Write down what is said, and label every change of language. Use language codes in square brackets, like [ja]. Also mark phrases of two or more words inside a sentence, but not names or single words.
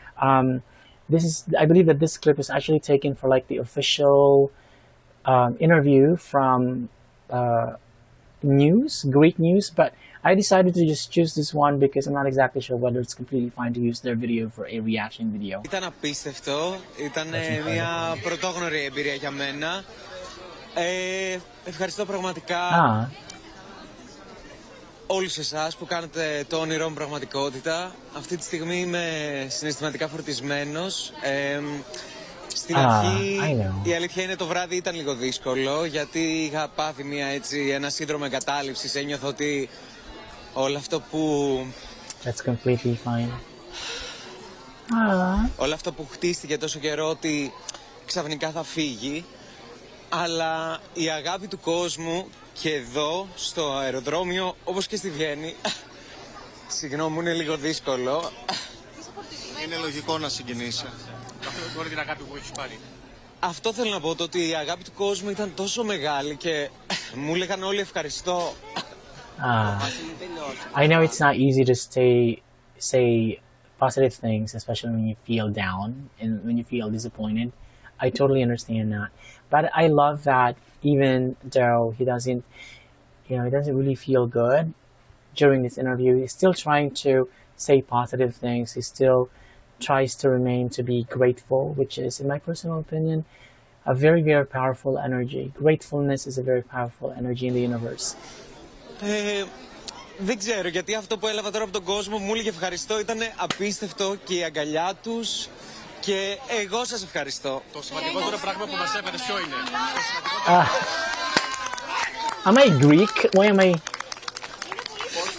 [en] I believe that this clip is actually taken for like the official interview from Greek news, but I decided to just choose this one because I'm not exactly sure whether it's completely fine to use their video for a reaction video. [el] Ήταν απίστευτο, ήταν μια πρωτόγνωρη εμπειρία για μένα. Ευχαριστώ πραγματικά όλους εσάς που κάνετε το όνειρό μου πραγματικότητα. Αυτή τη στιγμή είμαι συναισθηματικά φορτισμένος. Στην αρχή η αλήθεια είναι το βράδυ ήταν λίγο δύσκολο, γιατί είχα πάθει ένα σύνδρομο εγκατάλειψης. Ένιωθω ότι όλο αυτό που... [en] That's completely fine. [el] Όλο αυτό που χτίστηκε τόσο καιρό ότι ξαφνικά θα φύγει. Αλλά η αγάπη του κόσμου και εδώ στο αεροδρόμιο, όπως και στη Βιέννη, συγγνώμη, είναι λίγο δύσκολο. Είναι λογικό να συγκινήσει. Αυτό την αγάπη που έχεις πάρει. Αυτό θέλω να πω, το ότι η αγάπη του κόσμου ήταν τόσο μεγάλη και μου λέγαν όλοι ευχαριστώ. [en] I know it's not easy to say positive things, especially when you feel down and when you feel disappointed. I totally understand that. But I love that even though he doesn't really feel good during this interview, he's still trying to say positive things. He still tries to remain to be grateful, which is, in my personal opinion, a very, very powerful energy. Gratefulness is a very powerful energy in the universe. [el] Δεν ξέρω, γιατί αυτό που έλαβα τώρα από τον κόσμο μου έλεγε ευχαριστώ, ήταν απίστευτο και η αγκαλιά τους. Και εγώ σας ευχαριστώ. Το σημαντικότερο πράγμα που μας έφερε ποιο είναι? [en] Am I Greek? Why am I...